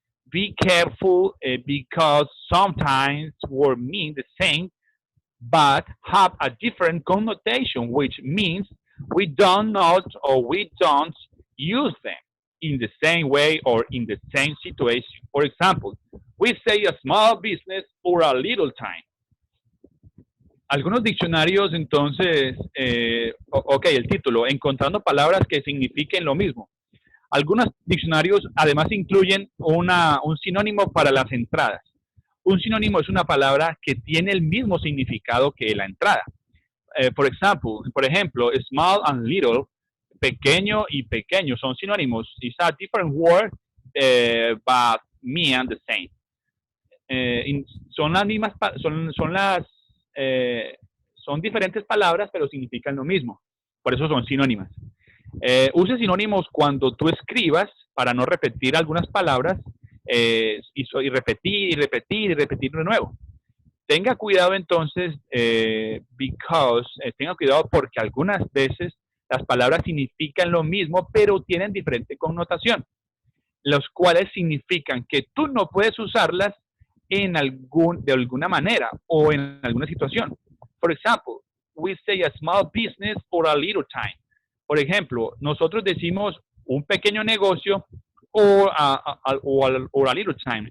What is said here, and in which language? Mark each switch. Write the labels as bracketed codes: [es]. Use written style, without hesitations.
[en] Be careful because sometimes words mean the same but have a different connotation, which means we don't not or we don't use them in the same way or in the same situation. For example, we say a small business or a little time. [es] Algunos diccionarios, entonces, el título, encontrando palabras que signifiquen lo mismo. Algunos diccionarios además incluyen un sinónimo para las entradas. Un sinónimo es una palabra que tiene el mismo significado que la entrada. Por ejemplo, [en] small and little, [es] pequeño y pequeño son sinónimos. [en] It's a different word, but mean the same. [es] Son las mismas, son diferentes palabras, pero significan lo mismo. Por eso son sinónimas. Use sinónimos cuando tú escribas para no repetir algunas palabras y repetir de nuevo. Tenga cuidado entonces, tenga cuidado porque algunas veces las palabras significan lo mismo, pero tienen diferente connotación, los cuales significan que tú no puedes usarlas de alguna manera o en alguna situación. [en] For example, we say a small business or a little time. [es] Por ejemplo, nosotros decimos un pequeño negocio o [en] a little time.